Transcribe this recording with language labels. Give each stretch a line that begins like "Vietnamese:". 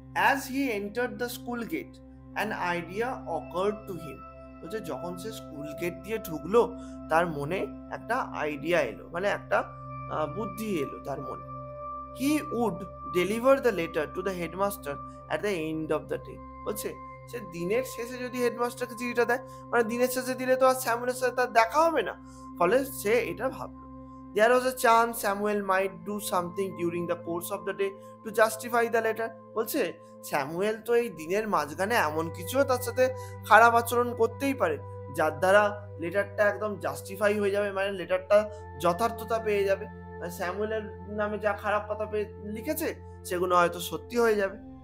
English: As he entered the school gate, an idea occurred to him.
Bangla: বলছে যখন সে school gate দিয়ে ঢুকলো তার মনে একটা আইডিয়া এলো, মানে একটা বুদ্ধি এলো তার মনে।
English: He would deliver the letter to the headmaster at the end of the day.
Bangla: বলছে সে দিনের শেষে যদি হেডমাস্টারকে চিঠিটা দেয়, মানে দিনের শেষে দিলে তো আর স্যামুয়েলের সাথে তার দেখা হবে না, ফলে সে এটা ভাবলো।
English: There was a chance Samuel might do something during the course of the day to justify the letter.
Bangla: বলছে স্যামুয়েল তো এই দিনের মাঝখানে এমন কিছুও তার সাথে খারাপ আচরণ করতেই পারে যার দ্বারা লেটারটা একদম জাস্টিফাই হয়ে যাবে, মানে লেটারটা যথার্থতা পেয়ে যাবে। স্যামুয়েলের নামে যা খারাপ কথা লিখেছে সেগুলো হয়তো সত্যি হয়ে যাবে।